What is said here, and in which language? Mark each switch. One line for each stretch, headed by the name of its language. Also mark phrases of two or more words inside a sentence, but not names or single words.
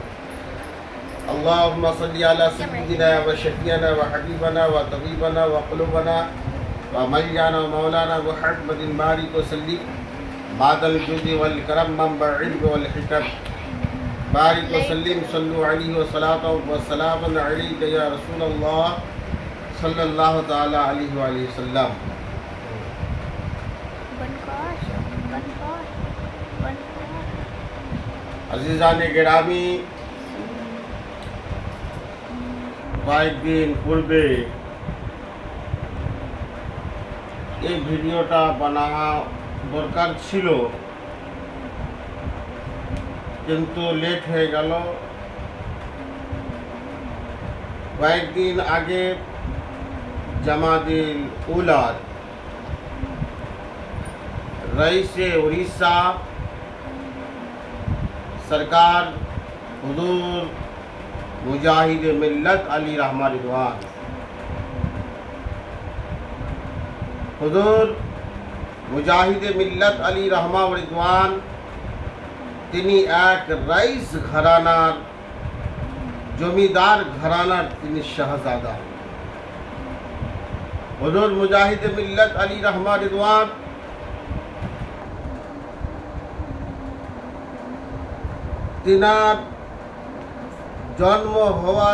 Arabic: اللهم صل على سيدنا وشفيعنا وحبيبنا وطبيبنا وقلوبنا وملجأنا ومولانا محمد بارك وسلم بعد الجود والكرم منبع العلم والحكم، بارك وسلم صلوا عليه وصلاة وسلام عليك يا رسول الله صلی اللہ تعالی علیہ وآلہ وسلم۔
Urdu: عزیزان گرامی،
Bangla: কয়েকদিন পূর্বে এই ভিডিওটা বানানো দরকার ছিল, কিন্তু লেট হয়ে গেল। কয়েকদিন আগে জামাতুল উলার
Urdu: رئیس اڑیسہ سرکار حضور مجاہد ملت علی رحمہ رضوان، حضور مجاہد ملت علی رحمہ رضوان
Bangla: তিনি এক রাইস ঘরানার জমিদার ঘরানার তিনি শাহজাদা। হুজুর মুজাহিদ মিল্লাত আলী রহমা রিদওয়ান তিনার জন্ম হওয়ার